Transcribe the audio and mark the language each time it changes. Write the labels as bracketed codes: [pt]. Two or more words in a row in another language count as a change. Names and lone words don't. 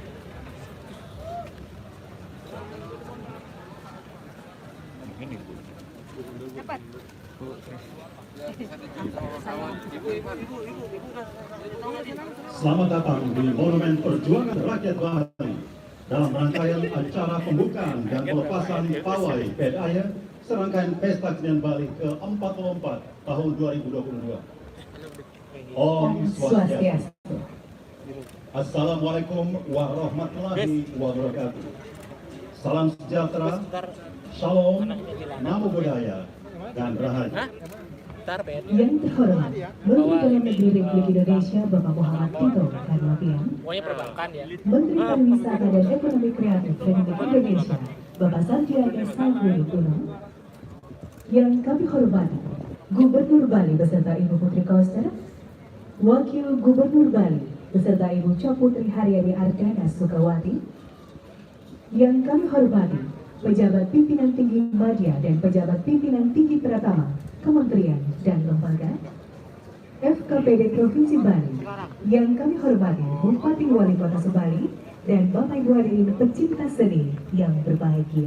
[id] Selamat datang di Monumen Perjuangan Rakyat Bali dalam rangkaian acara pembukaan dan pelepasan pawai PDAY serangkaian Pesta Kesenian Bali ke-44 tahun 2022. [ban] Om Swastiastu. [ar] السلام عليكم ورحمة الله وبركاته. [id] Salam sejahtera, shalom, [pi] namo buddhaya, [id] dan rahayu. Hah? Ntar bed. Yang terhormat, Menteri Dalam Negeri Republik Indonesia Bapak Muhammad Tito Karnavian, Pokoknya perbankan ya. Menteri Pariwisata dan Ekonomi Kreatif Republik Indonesia Bapak Sandiaga Uno, yang kami hormati Gubernur Bali beserta Ibu Putri Koster, Wakil Gubernur Bali beserta Ibu Putri Haryani Ardana Sukawati, yang kami hormati pejabat pimpinan tinggi media dan pejabat pimpinan tinggi Pratama, Kementerian dan Lembaga, FKPD Provinsi Bali, yang kami hormati Bupati Wali Kota Subali, dan Bapak Ibu hadirin pecinta seni yang berbahagia.